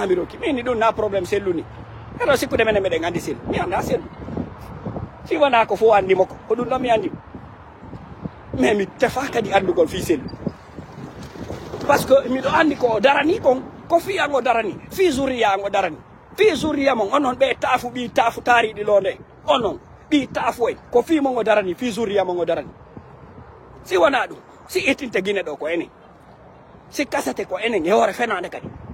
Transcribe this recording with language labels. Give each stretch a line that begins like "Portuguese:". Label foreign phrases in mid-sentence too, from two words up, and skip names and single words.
Fula: hamiroki min ɗum na probléme selluni eɗo sikkude menen meɗen andi sellu mi anda sellu si wona ko fo andimo ko ɗum ɗon mi andi mais mi tefa kadi andugol fi sellu
French: par ce que
Fula: miɗo andi ko darani kon ko fiyango darani fi zuriyango darani fi zuriya mon onon ɓe taafu ɓi taafu taariɗi londe onon ɓi taafu en ko fi mon o darani fi zuriya mon o darani si wona ɗum si ittinte guine ɗo ko enen si kasete ko enen e hoore fenade kadi